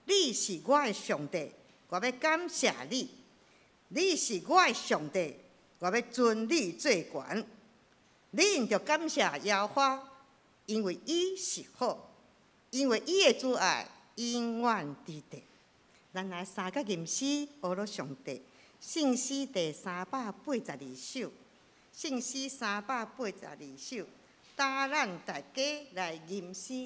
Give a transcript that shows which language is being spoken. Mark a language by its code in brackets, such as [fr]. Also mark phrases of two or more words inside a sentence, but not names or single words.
[nan] 你是我的上帝，我要感谢你；你是我的上帝，我要尊你最悬。你应着感谢耶和华，因为伊是好，因为伊的主爱永远伫地。咱来三个吟诗学了上帝，圣诗第382首，圣诗382首，带咱大家来吟诗。